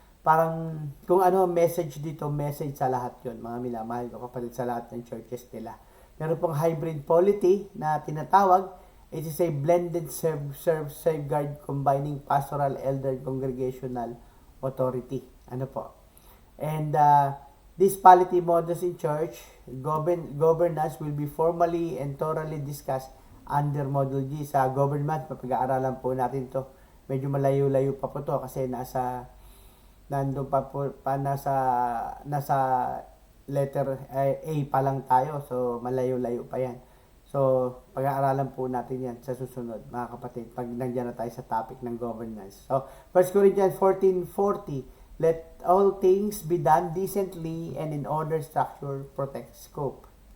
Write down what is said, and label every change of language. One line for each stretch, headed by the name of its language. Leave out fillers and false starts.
Filipino: Parang kung ano message dito, message sa lahat yon, mga minamahal ko kapatid, sa lahat ng churches nila. Meron pong hybrid polity na tinatawag.
English: It is a blended safeguard combining pastoral, elder, congregational authority.
Filipino: Ano po?
English: And this polity models in church governance will be formally and thoroughly discussed under Module G
Filipino: sa government. Papag-aaralan po natin to. Medyo malayo-layo pa po to kasi nandun pa po, nasa letter A pa lang tayo. So, malayo-layo pa yan. So, pag-aaralan po natin yan sa susunod, mga kapatid, pag nandiyan na tayo sa topic ng governance.
English: So, 1 Corinthians 14:40, let all things be done decently and in order, structure, protect, scope.